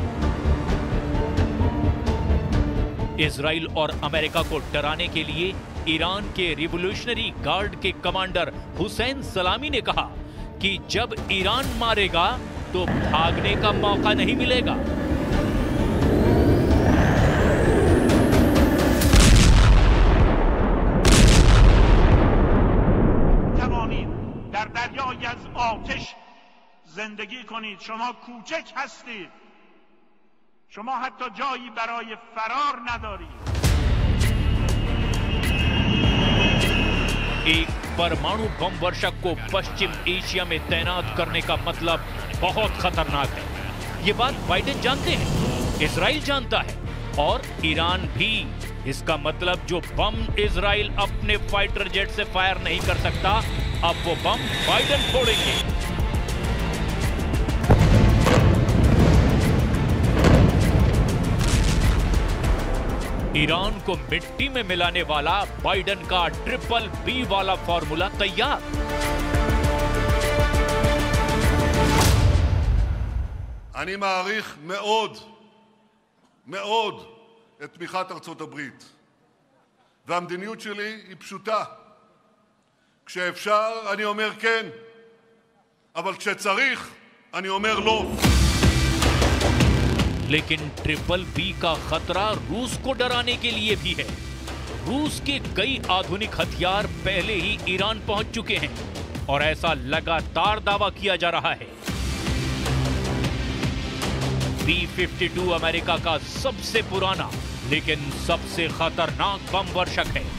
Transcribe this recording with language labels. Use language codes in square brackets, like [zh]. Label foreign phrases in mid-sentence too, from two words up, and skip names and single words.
[hi] इजराइल और अमेरिका को डराने के लिए ईरान के [en] Revolutionary Guard [hi] के कमांडर हुसैन सलामी ने कहा कि जब ईरान मारेगा तो भागने का मौका नहीं मिलेगा। [fa] در دریای از آتش زندگی کنید. شما کوچک هستید. شما حتی جایی برای فرار ندارید. [hi] एक परमाणु बम वर्षक को पश्चिम एशिया में तैनात करने का मतलब बहुत खतरनाक है। ये बात बाइडेन जानते हैं, इजराइल जानता है और ईरान भी। इसका मतलब जो बम इजराइल अपने [en] fighter jet [hi] से फायर नहीं कर सकता, अब वो बम बाइडेन फोड़ेंगे। ईरान को मिट्टी में मिलाने वाला बाइडेन का BBB वाला फॉर्मूला तैयार। [he] אני מעריך מאוד מאוד את תמיכת ארצות הברית, והמדיניות שלי היא פשוטה: כשאפשר אני אומר כן, אבל כשצריך, אני אומר לא. [hi] लेकिन [en] triple B [hi] का खतरा रूस को डराने के लिए भी है। रूस के कई आधुनिक हथियार पहले ही ईरान पहुंच चुके हैं और ऐसा लगातार दावा किया जा रहा है। B-52 अमेरिका का सबसे पुराना लेकिन सबसे खतरनाक बम वर्षक है।